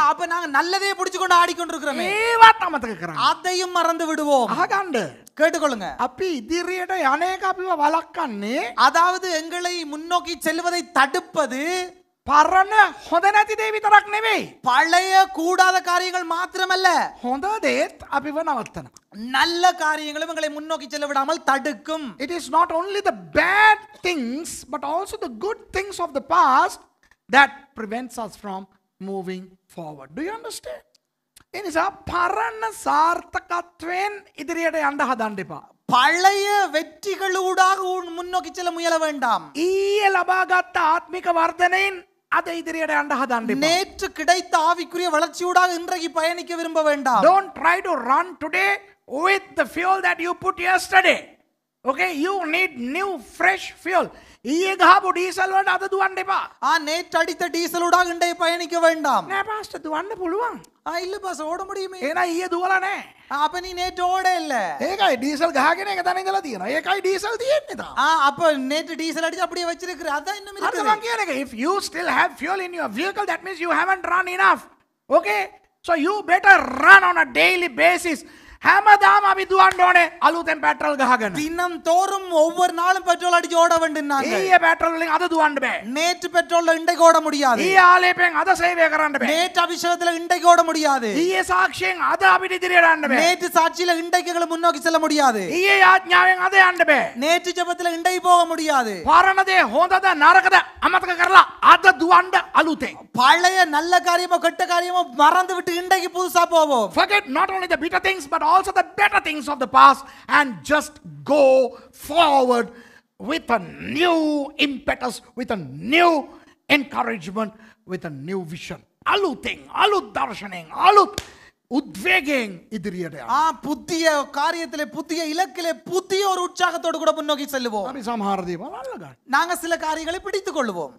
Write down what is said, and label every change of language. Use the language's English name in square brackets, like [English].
[Tamil] அப்ப நாங்க நல்லதையே பிடிச்சு கொண்டு ஆடிக்கொண்டிருக்கிறோமே, [Sinhala] ඒවත් අමතක කරන්න. [Tamil] அதையும் மறந்து விடுவோம். [Sinhala] අහගන්න. [Tamil] கேட்டுக்கொள்ளுங்க. [Sinhala] අපි ඉදිරියට යන එක අපිව වළක්වන්නේ [Tamil] அதாவது எங்களை முன்னோக்கி செல்வதை தடுப்பது [Sinhala] පරණ හොඳ නැති දේ විතරක් නෙවෙයි. [Tamil] பழைய கூடாத காரியங்கள் மாத்திரமல்ல, [Sinhala] හොඳ දේත් අපිව නවත්තනවා. [Tamil] நல்ல காரியங்களும் எங்களை முன்னோக்கி செல்ல விடாமல் தடுக்கும். [English] It is not only the bad things but also the good things of the past that prevents us from moving forward. Do you understand? [Sinhala] එනිසා පරණ සාර්ථකත්වයෙන් ඉදිරියට යන්න හදන්න එපා. [Tamil] பழைய வெற்றிகளூடாக முன்னோக்கி செல்ல முயல வேண்டாம். [Sinhala] ඊයේ ලබාගත් ආත්මික වර්ධනයෙන් අද ඉදිරියට යන්න හදන්න එපා. [Tamil] நேற்று கிடைத்த ஆவிக்குரிய வளர்ச்சியூடாக இன்றைக்கு பயணிக்க விரும்ப வேண்டாம். [English] Don't try to run today with the fuel that you put yesterday. Okay, you need new fresh fuel. [Sinhala] ඊයේ ගහපු ඩීසල් වලට අද දුවන්න එපා. [Tamil] நேற்று அடித்த டீசலூடாக இன்றைய பயணிக்க வேண்டாம். [Sinhala] නෑ පාස්ටර් දුවන්න පුළුවන්. [Tamil] இல்ல பாஸ் ஓட முடியுமே. [Sinhala] එහෙනම් ඊයේ දුවලා නෑ. [Tamil] அப்ப நீ நேற்று ஓட இல்ல. [Sinhala] ඒකයි ඩීසල් ගහගෙන එක තැන ඉඳලා තියෙනවා. ඒකයි ඩීසල් තියෙන්නේ තාම. [Tamil] அப்ப நேற்று டீசல் அடிச்சு அப்படியே வச்சிருக்கிற. அதான் இன்னும் [Sinhala] අද [Tamil] இருக்குது. [Sinhala] මම කියන එක, [English] if you still have fuel in your vehicle, that means you haven't run enough. Okay, so you better run on a daily basis. [Sinhala] හැමදාම අපි දුවන්න ඕනේ අලුතෙන් පෙට්‍රල් ගහගෙන. [Tamil] தினம் தோறும் ஒவ்வொரு நாளும் பெட்ரோல் அடிச்சு ஓட வேண்டும் நாங்க. [Sinhala] ඊයේ පෙට්‍රල් වලින් අද දුවන්න බෑ. [Tamil] நேற்று பெட்ரோல்ல இன்றைக்கு ஓட முடியாது. [Sinhala] ඊයේ ආලේපයෙන් අද සේවය කරන්න බෑ. [Tamil] நேற்று அபிஷேகத்துல இன்றைக்கு ஓட முடியாது. [Sinhala] ඊයේ සාක්ෂියෙන් අද අපිට ඉදිරියට යන්න බෑ. [Tamil] நேற்று சாட்சியில இன்றைக்கு எங்களை முன்னோக்கி செல்ல முடியாது. [Sinhala] ඊයේ යාඥාවෙන් අද යන්න බෑ. [Tamil] நேற்று ஜெபத்துல இன்றைக்கு போக முடியாது. [Sinhala] පරණ දේ හොඳද නරකද අමතක කරලා අද දුවන්න අලුතෙන්. [Tamil] பழைய நல்ல காரியமோ கெட்ட காரியமோ மறந்து விட்டு இன்றைக்கு புதுசா போவோம். [English] Forget not only the bitter things but also the better things of the past and just go forward with a new impetus, with a new encouragement, with a new vision. [Sinhala] Aluting, alut darshaning, alut உத்வேகයෙන් ඉදිරියට යන්න. [Tamil] புதிய காரியத்திலே புதிய இலக்கிலே புதிய ஒரு உற்சாகத்தோடு கூட முன்னோக்கி செல்லுவோம். [Sinhala] අපි සමහර දේවල් අල්ල ගන්න. [Tamil] நாங்க சில காரியங்களை பிடித்துக் கொள்வோம்.